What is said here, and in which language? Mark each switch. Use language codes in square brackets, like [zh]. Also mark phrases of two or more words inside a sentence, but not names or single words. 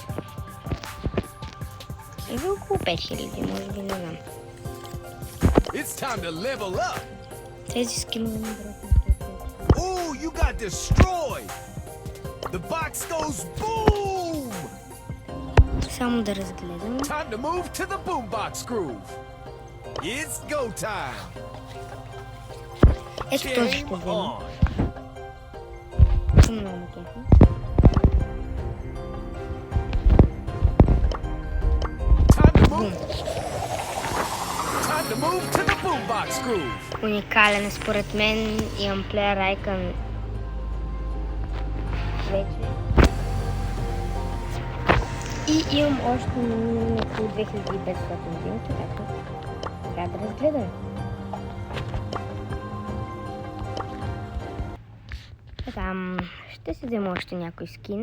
[bg] Или около 5000, може би, не знам. Тези скинове ми брат. [en] Ooh, you got destroyed. The box goes boom. [bg] Само да разгледам. [en] Time to move to the boombox groove. It's go time. [bg] Ето този ще [en] Game [bg] взема. [en] on. [bg] Много ме кефи. [en] Time to move. Time to move to the boombox groove. [bg] Уникален според мен. Имам [en] player icon [bg] вече. И имам още около 2500 дни, така трябва да разгледам. Така, ще си взема още някой скин.